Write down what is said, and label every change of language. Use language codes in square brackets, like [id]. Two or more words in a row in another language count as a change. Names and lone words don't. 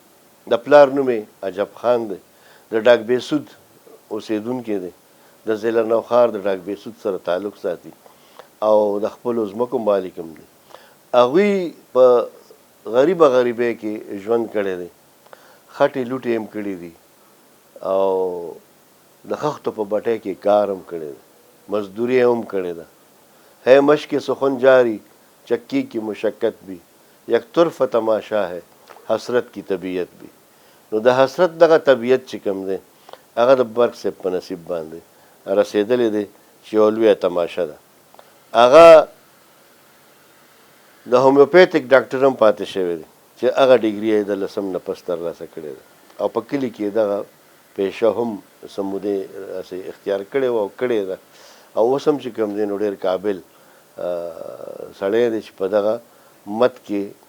[ps] د پلار نوم یې عجب خان دی، د ډاک بیسود اوسېدونکی دی، د ضلع نوښار د ډاک بیسود سره تعلق ساتي او د خپلو ځمکو مالک هم دی. هغوی په غریبه غریبۍ کې ژوند کړی دی، خټې لوټې هم کړي دي او د خښتو په بټۍ کې کار هم کړی دی، مزدوري هم کړې ده. [ur] ہے مشق سخن جاری چکی کی مشقت بھی یک طرف تماشا ہے حسرت کی طبیعت بھی. [ps] نو د حسرت دغه طبیعت چې کوم دی هغه د برق صاحب په نصیب باندې رسېدلی دی چې یوه لویه تماشه ده. هغه د هومیوپیتیک ډاکټر هم پاتې شوی دی چې هغه ډیګري یې د 10م نه پس ترلاسه کړې ده او په کلي کې دغه پیشه هم څه مودې اختیار کړې وه او کړې ده او اوس هم چې کوم دی نو ډېر قابل سړی دی چې په دغه مت کې